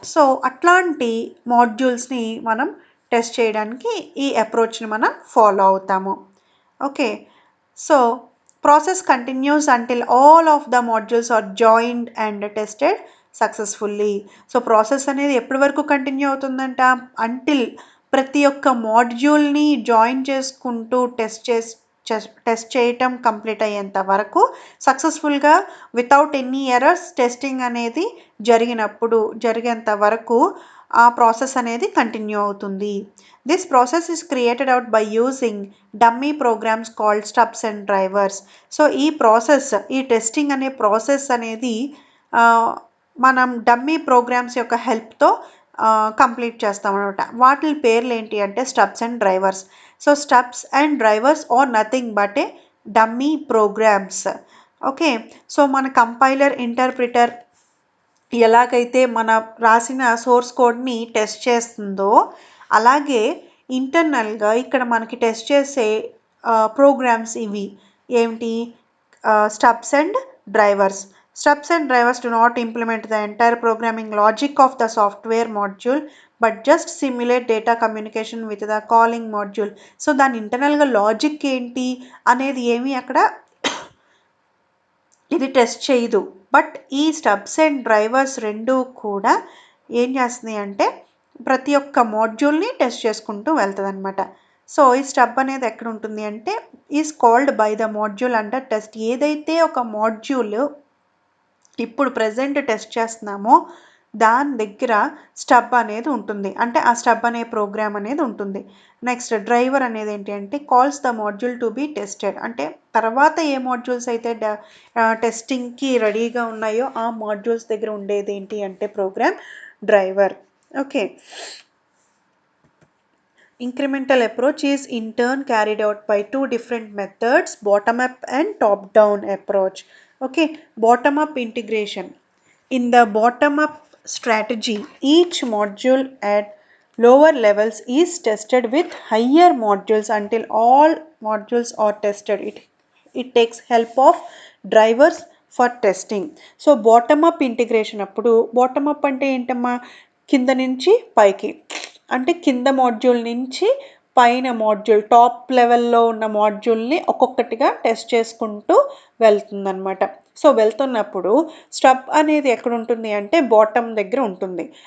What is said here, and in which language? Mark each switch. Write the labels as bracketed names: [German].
[Telugu] So అట్లాంటి మాడ్యూల్స్ని మనం test చేయడానికి ఈ అప్రోచ్ని మనం ఫాలో అవుతాము. [English] Okay, so process continues until all of the modules are joined and tested successfully. [Telugu] So process అనేది ఎప్పటి వరకు కంటిన్యూ అవుతుందంట, అంటిల్ ప్రతి ఒక్క మాడ్యూల్ని జాయిన్ చేసుకుంటూ టెస్ట్ చేయటం కంప్లీట్ అయ్యేంత వరకు సక్సెస్ఫుల్గా వితౌట్ ఎనీ ఎర్రర్స్ టెస్టింగ్ అనేది జరిగేంత వరకు ఆ ప్రాసెస్ అనేది కంటిన్యూ అవుతుంది. [English] This process is created out by using dummy programs called stubs and drivers. [Telugu] So ఈ టెస్టింగ్ అనే ప్రాసెస్ అనేది మనం డమ్మీ ప్రోగ్రామ్స్ యొక్క హెల్ప్తో కంప్లీట్ చేస్తాం అనమాట. వాటి పేర్లు ఏంటి అంటే [English] Stubs and drivers. So stubs and drivers are nothing but a dummy programs. [Telugu] Okay, so మన కంపైలర్, ఇంటర్ప్రిటర్ ఎలాగైతే మన రాసిన సోర్స్ కోడ్ని టెస్ట్ చేస్తుందో అలాగే ఇంటర్నల్గా ఇక్కడ మనకి టెస్ట్ చేసే ప్రోగ్రామ్స్ ఇవి ఏమిటి, stubs and drivers. [English] Stubs and drivers do not implement the entire programming logic of the software module but just simulate data communication with the calling module. [Telugu] So దాని ఇంటర్నల్గా లాజిక్ ఏంటి అనేది ఏమీ అక్కడ ఇది టెస్ట్ చేయదు. బట్ ఈ స్టబ్స్ అండ్ డ్రైవర్స్ రెండు కూడా ఏం చేస్తుంది అంటే ప్రతి ఒక్క మాడ్యూల్ని టెస్ట్ చేసుకుంటూ వెళ్తుంది అనమాట. సో ఈ స్టబ్ అనేది ఎక్కడ ఉంటుంది అంటే [English] Is called by the module under test. [Telugu] ఏదైతే ఒక మాడ్యూల్ ఇప్పుడు ప్రజెంట్ టెస్ట్ చేస్తున్నామో దాని దగ్గర స్టబ్ అనేది ఉంటుంది, అంటే ఆ స్టబ్ అనే ప్రోగ్రామ్ అనేది ఉంటుంది. నెక్స్ట్ డ్రైవర్ అనేది ఏంటి అంటే [English] Calls the module to be tested. [Telugu] అంటే తర్వాత ఏ మాడ్యూల్స్ అయితే టెస్టింగ్కి రెడీగా ఉన్నాయో ఆ మాడ్యూల్స్ దగ్గర ఉండేది ఏంటి అంటే programme driver. Okay. [English] Incremental approach is in turn carried out by two different methods, bottom up and top down approach. Okay, bottom up integration. In the bottom up strategy, each module at lower levels is tested with higher modules until all modules are tested. It takes help of drivers for testing. So bottom up integration [Telugu] appudu bottom up ante entama కింద నుంచి పైకి, అంటే కింద module నుంచి పైన module top లెవెల్లో ఉన్న మాడ్యూల్ని ఒక్కొక్కటిగా టెస్ట్ చేసుకుంటూ వెళ్తుందన్నమాట. సో వెళ్తున్నప్పుడు స్టబ్ అనేది ఎక్కడ ఉంటుంది అంటే బాటమ్ దగ్గర ఉంటుంది.